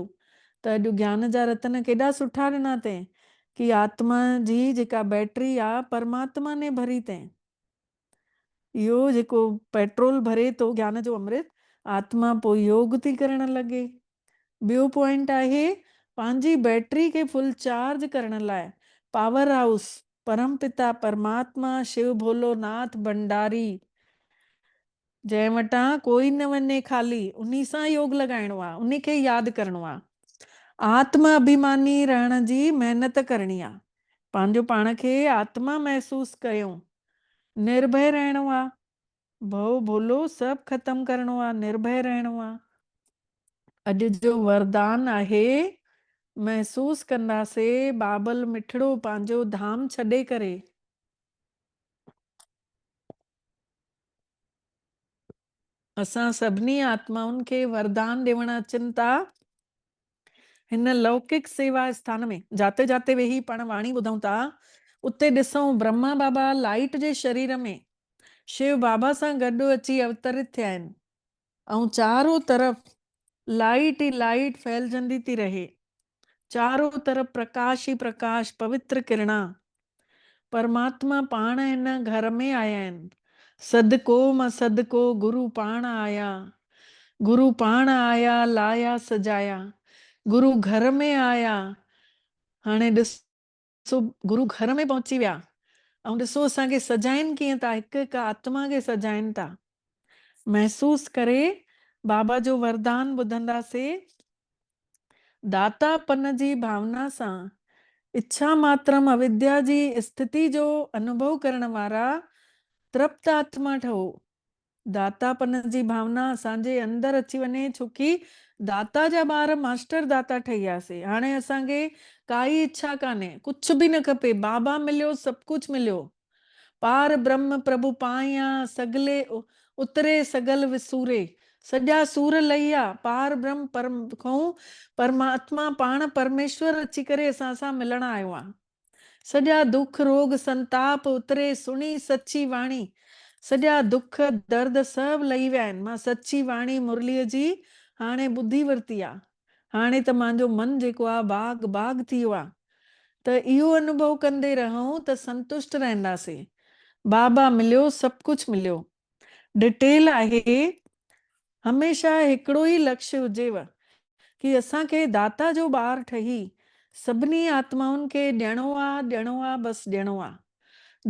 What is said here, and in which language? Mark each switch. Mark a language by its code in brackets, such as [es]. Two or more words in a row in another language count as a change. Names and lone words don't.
[sd] त अॼु ज्ञान जा रतन केॾा सुठा ॾिना अथई कि आत्मा जी जेका बैटरी आहे परमात्मा ने भरी अथई। इहो जेको पेट्रोल भरे थो ज्ञान जो अमृत, आत्मा पोइ योग थी करण लॻे। ॿियो पॉइंट आहे, पंहिंजी बैटरी खे फुल चार्ज करण लाइ पावर हाउस परम पिता परमात्मा शिव भोलोनाथ भंडारी जंहिं वटां कोई न वञे खाली, उन्ही सां योग लॻाइणो आहे, उन्ही खे यादि करिणो आहे। आत्म अभिमानी रहण जी महिनत करणी आहे। पंहिंजो पाण खे आत्मा महसूस कयूं। निर्भय रहणो आहे, भव भोलो सभु ख़तम करिणो आहे, निर्भय रहणो आहे। अॼु जो वरदान आहे, महसूस कंदासीं बाबल मिठड़ो पंहिंजो धाम छॾे करे असां सभिनी आत्माउनि खे वरदान ॾियण अचनि था हिन लौकिक सेवा स्थान में। जाते जाते वेही पाण वाणी ॿुधूं था, उते ॾिसूं ब्रह्मा बाबा लाइट जे शरीर में शिव बाबा सां गॾु अची अवतरित थिया आहिनि ऐं चारों तरफ़ लाइट ई लाइट फैलजंदी थी रहे, चारों तरफ़ प्रकाश ई प्रकाश, पवित्र किरणा। परमात्मा पाण हिन घर में आया आहिनि। सदको मां सदको गुरु पाण आया, गुरु पाण आया लाया सजाया, गुरु घर में आया। हाणे ॾिसो गुरु घर में पहुची विया ऐं ॾिसो असांखे सजाइनि कीअं था, हिकु हिकु आत्मा खे सजाइनि था। महसूस करे बाबा जो वरदान ॿुधंदासीं। दातापन जी भावना सां इच्छा मात्रम अविद्या जी स्थिति जो अनुभव करण वारा तृप्त आत्मा ठहो। दातापन जी भावना असांजे अंदरि अची वञे, छोकी दाता जा ॿार मास्टर दाता ठही वियासीं। हाणे असांखे काई इच्छा कान्हे, कुझु बि न खपे, बाबा मिलियो सभु कुझु मिलियो। पार ब्रह्म प्रभु पाया सगले उतरे सगल विसूरे, सॼा सूर लही विया। पार ब्रह्म परम खां परमात्मा पाण परमेश्वर अची करे असां सां मिलण आयो आहे। सॼा दुख रोग संताप उतरे सुणी सची वाणी, सॼा दुख दर्द सभु लही विया आहिनि। मां सची वाणी मुरलीअ जी हाणे ॿुधी वरिती आहे। हाणे त मुंहिंजो मन जेको आहे बाग बाग थी वियो आहे। त इहो अनुभव कंदे रहूं त संतुष्ट रहंदासीं। बाबा मिलियो सभु कुझु मिलियो। डिटेल आहे, हमेशह हिकिड़ो ई लक्ष्य हुजेव कि असांखे दाता जो ॿार ठही सभिनी आत्माउनि खे ॾियणो आहे, ॾियणो आहे, बसि ॾियणो आहे।